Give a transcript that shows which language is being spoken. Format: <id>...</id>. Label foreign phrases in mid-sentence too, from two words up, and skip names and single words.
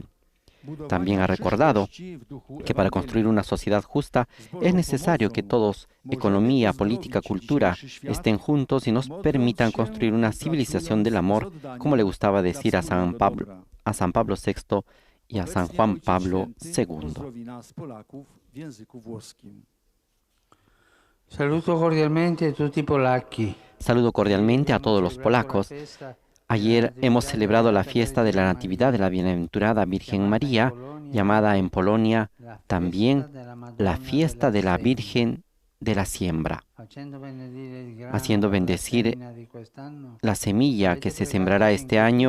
<es>También ha recordado que para construir una sociedad justa es necesario que todos, economía, política, cultura, estén juntos y nos permitan construir una civilización del amor, como le gustaba decir a San Pablo VI y a San Juan Pablo II. Saludo cordialmente a</es> <it>tutti i polacchi.</it> <es>Saludo cordialmente a todos los polacos. Ayer hemos celebrado la fiesta de la Natividad de la Bienaventurada Virgen María, llamada en Polonia también la fiesta de la Virgen de la Siembra, haciendo bendecir la semilla que se sembrará este año.</es>